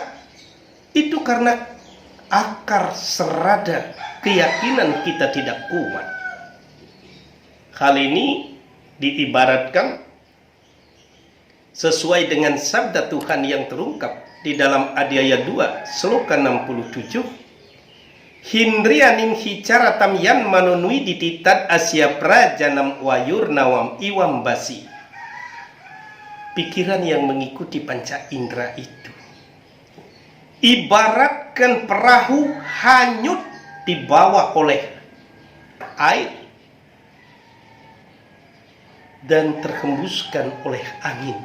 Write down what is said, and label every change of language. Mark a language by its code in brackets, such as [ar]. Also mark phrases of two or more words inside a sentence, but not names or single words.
[id] Itu karena akar serada keyakinan kita tidak kuat. Hal ini diibaratkan sesuai dengan sabda Tuhan yang terungkap di dalam Adiaya 2 Sloka 67. [sa] Hindrianim hicaratam yan manunui dititat asya prajanam wayur nawam iwam basi. [id] Pikiran yang mengikuti panca indera itu ibaratkan perahu hanyut dibawa oleh air dan terhembuskan oleh angin.